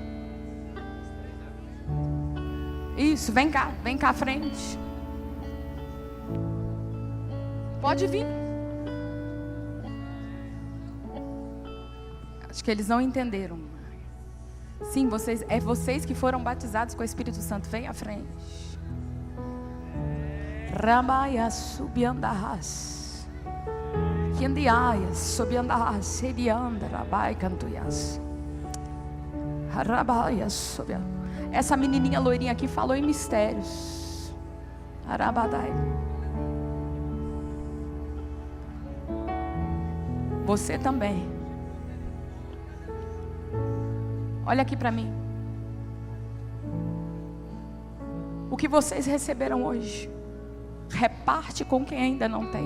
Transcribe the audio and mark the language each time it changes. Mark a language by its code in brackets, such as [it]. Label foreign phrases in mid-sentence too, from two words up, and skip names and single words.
[pt] Isso, vem cá à frente. Pode vir. Acho que eles não entenderam. Sim, vocês que foram batizados com o Espírito Santo. Vem à frente. Ramaya subiandarras. Kendiaias subiandarras. Serianda rabai cantuyas. Rabaya subiandarras. Essa menininha loirinha aqui falou em mistérios. Arabadai. Você também. Olha aqui para mim. O que vocês receberam hoje, reparte com quem ainda não tem.